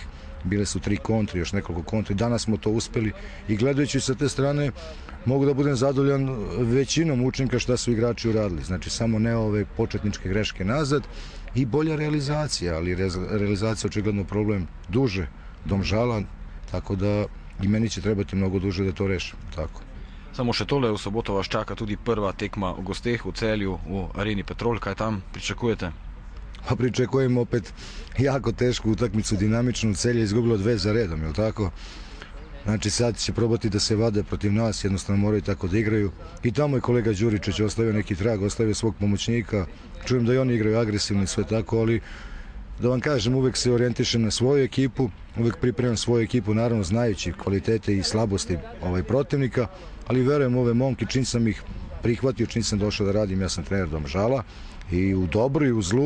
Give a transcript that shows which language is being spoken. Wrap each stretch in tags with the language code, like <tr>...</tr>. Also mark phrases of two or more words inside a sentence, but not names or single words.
<sr>Bile su 3 kontre, još nekoliko kontri. Danas smo to uspeli i gledajući sa te strane mogu da budem zadovoljan većinom učinka šta su igrači uradili. Znači samo ne ove početničke greške nazad i bolja realizacija, ali realizacija očigledno problem duže Domžala, tako da i meni će trebati mnogo duže da to rešim. Tako.</sr> <sl>Samo še tole, v soboto vas čaka tudi prva tekma v gosteh v Celju, v Areni Petrol. Kaj tam pričakujete?</sl> <sr>Pa pričekujem opet jako tešku utakmicu, dinamičnu. Celje je izgubilo 2 za redom, je li tako? Znači sad će probati da se vade protiv nas, jednostavno moraju tako da igraju. I tamo je kolega Đuričić ostavio neki trag, ostavio svog pomoćnika. Čujem da i oni igraju agresivno i sve tako, ali da vam kažem, uvek se orijentišem na svoju ekipu, uvek pripremam svoju ekipu, naravno znajući kvalitete i slabosti protivnika, ali verujem ove momke, čim sam ih prihvatio, čim sam došao da radim, ja sam trener Domžala i u dobru i u zlu.</sr>